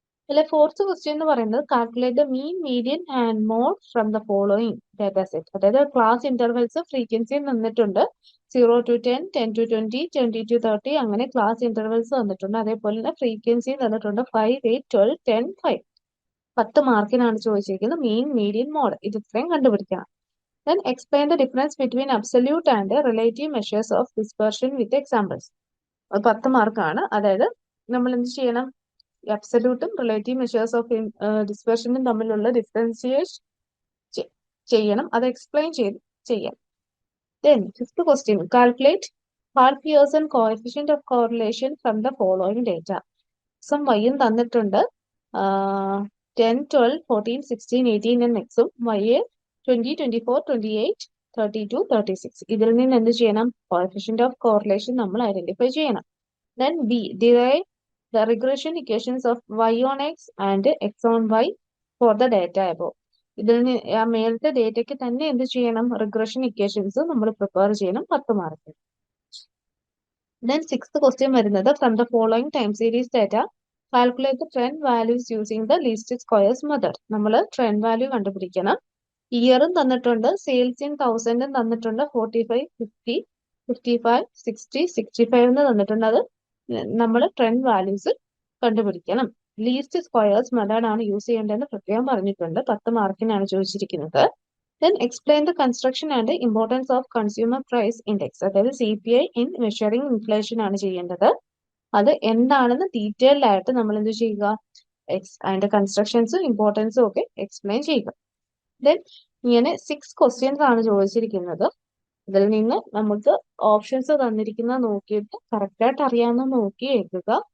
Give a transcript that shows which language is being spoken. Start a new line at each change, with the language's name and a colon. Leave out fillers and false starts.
Malayalam: അതിലെ
English: fourth question
Malayalam: എന്ന് പറയുന്നത്
English: Calculate the mean median and mode from the following data set.
Malayalam: അതായത് class intervals frequency തന്നിട്ടുണ്ട് 0 to 10, 10 to 20, 20 to 30 അങ്ങനെ class intervals തന്നിട്ടുണ്ട്. അതേപോലെ തന്നെ ഫ്രീക്വൻസി തന്നിട്ടുണ്ട് 5, 8, 12, 10, 5. 10 മാർക്കിനാണ് ചോദിച്ചിരിക്കുന്നത് മീൻ മീഡിയൻ മോഡ്. ഇത് ഇത്രയും കണ്ടുപിടിക്കണം.
English: Then explain the difference between absolute and relative measures of dispersion with examples.
Malayalam: 10 മാർക്കാണ്. അതായത് നമ്മൾ എന്ത് ചെയ്യണം, അബ്സല്യൂട്ടും റിലേറ്റീവ് മെഷേഴ്സ് ഓഫ് ഡിസ്പെർഷനും തമ്മിലുള്ള ഡിഫറൻഷിയേഷൻ ചെയ്യണം. അത് എക്സ്പ്ലെയിൻ ചെയ്യാം.
English: Then fifth question, calculate Pearson coefficient of correlation from the following data. Some y
Malayalam: തന്നിട്ടുണ്ട്
English: 10, 12, 14, 16, 18 and x y 20, 24, 28, 32, 36.
Malayalam: ഇതിൽ നിന്ന് എന്ത് ചെയ്യണം,
English: coefficient of correlation
Malayalam: നമ്മൾ ഐഡന്റിഫൈ ചെയ്യണം.
English: Then B, derive the regression equations of y on x and x on y for the data above.
Malayalam: ഇതിൽ നിന്ന് ആ മേലത്തെ ഡേറ്റയ്ക്ക് തന്നെ എന്ത് ചെയ്യണം, റിഗ്രഷൻ ഇക്വേഷൻസ് നമ്മൾ പ്രിപ്പയർ ചെയ്യണം. 10 മാർക്ക്.
English: Then sixth question
Malayalam: വരുന്നത്
English: From the following time series data calculate the trend values using the least squares method.
Malayalam: നമ്മൾ ട്രെൻഡ് വാല്യൂ കണ്ടുപിടിക്കണം. ഇയറും തന്നിട്ടുണ്ട്, സെയിൽസ് ഇൻ 1000 തന്നിട്ടുണ്ട്, 45, 50, 55, 60, 65 എന്ന് തന്നിട്ടുണ്ട്. അത് നമ്മൾ ട്രെൻഡ് വാല്യൂസ് കണ്ടുപിടിക്കണം. ലീസ്റ്റ് സ്ക്വയേഴ്സ് മെത്തേഡ് ആണ് യൂസ് ചെയ്യേണ്ടതെന്ന് പ്രത്യേകം പറഞ്ഞിട്ടുണ്ട്. 10 മാർക്കിനാണ് ചോദിച്ചിരിക്കുന്നത്.
English: Then explain the construction and importance of consumer price index.
Malayalam: അതായത്
English: CPI in measuring inflation
Malayalam: ആണ് ചെയ്യേണ്ടത്. അത് എന്താണെന്ന് ഡീറ്റെയിൽഡ് ആയിട്ട് നമ്മൾ എന്ത് ചെയ്യുക, അതിന്റെ കൺസ്ട്രക്ഷൻസും ഇമ്പോർട്ടൻസും ഒക്കെ എക്സ്പ്ലെയിൻ ചെയ്യുക. ദെൻ ഇങ്ങനെ 6 ക്വസ്റ്റ്യൻസ് ആണ് ചോദിച്ചിരിക്കുന്നത്. ഇതിൽ നിന്ന് നമുക്ക് ഓപ്ഷൻസ് തന്നിരിക്കുന്ന നോക്കിയിട്ട് കറക്റ്റ് ആയിട്ട് അറിയാവുന്ന നോക്കി എഴുതുക.